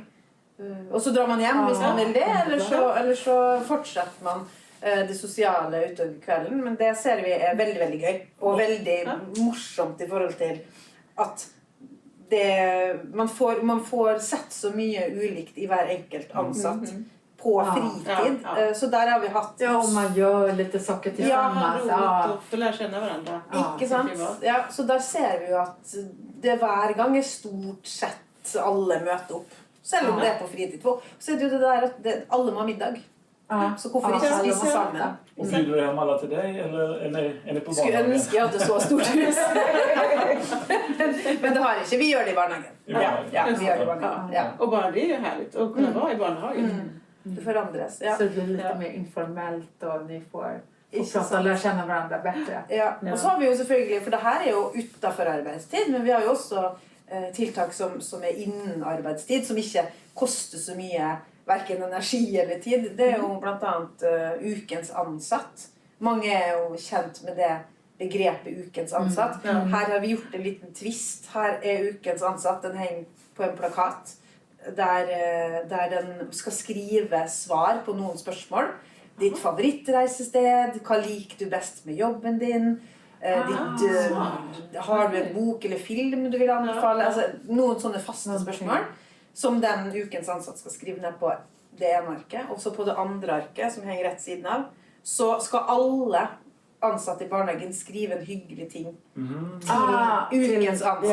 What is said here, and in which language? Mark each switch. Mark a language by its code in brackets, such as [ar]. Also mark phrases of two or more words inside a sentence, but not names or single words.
[no] Og så drar man hjem hvis man vil det, eller så fortsetter man det sosiale utover kvelden. Men det ser vi er veldig, veldig gøy, og veldig morsomt i forhold til at man får sett så mye ulikt i hver enkelt ansatt på fritid. [sv] Så där har vi haft... Ja, och man gör lite saker tillsammans. Ja, och få lära känna varandra. [no] Ikke sant? Ja, så der ser vi jo at det hver gang er stort sett alle møter opp. Selv om det er på fritid. Så er det jo det der at alle må ha middag. Så hvorfor ikke spise sammen? [sv] Och bjuder du hem alla till dig eller är ni på [no] Skulle [sv] barnhagen? [no] ønske jeg hadde så stort hus. Men det har ikke. Vi gjør det i barnehagen. Ja, vi gjør det i barnehagen. Ja. [sv] Och bara det är ju härligt att kunna vara i barnhagen. Det förändras. Ja. Så det blir lite mer informellt och ni får [no] Ikke [sv] prata och [no] sant. [sv] lära känna varandra bättre. Ja. Ja. Och så har vi ju selvfølgelig, for det här är ju utanför arbetstid, men vi har ju också tiltak som är innen arbetstid, som inte kostar så mycket, varken energi eller tid. Det är ju bland annat [no] ukens ansatt. [sv] Många är ju känt med det begreppet [no] ukens ansatt. [sv] Här har vi gjort en liten twist. Här är [no] ukens ansatt, [sv] den hänger på en plakat där den ska skriva svar på [no] noen spørsmål. Ditt favorittreisested, hva liker du best med jobben din, har du en bok eller film du vill anbefale, altså noen sånne faste spørsmål som den ukens ansatt skal skrive ned på det ene arket, og så på det andre arket som henger rett siden av, så skal alle ansatte i barnehagen skrive en hyggelig ting til ukens ansatt.